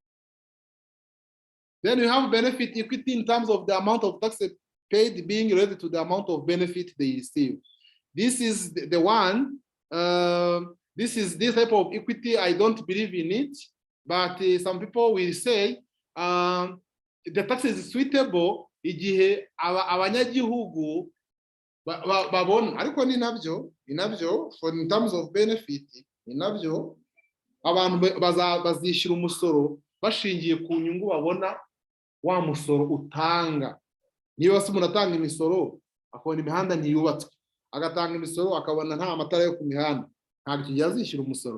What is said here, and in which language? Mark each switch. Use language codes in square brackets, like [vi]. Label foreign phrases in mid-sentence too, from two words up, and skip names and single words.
[en] Then you have benefit equity in terms of the amount of tax paid being related to the amount of benefit they receive. This is the one, this type of equity, I don't believe in it, but some people will say the tax is suitable [rw] igihe abanyagihugu babona, ariko ni nabyo, [en] for in terms of benefit, [rw] ni nabyo, abantu bazishyura umusoro bashingiye ku nyungu babona wa musoro utanga. Niba se umuntu atanga imisoro akabona imihanda ntiyubatswe, agatanga imisoro akabona nta matara yo ku mihanda, ntabwo kijya azishyura umusoro.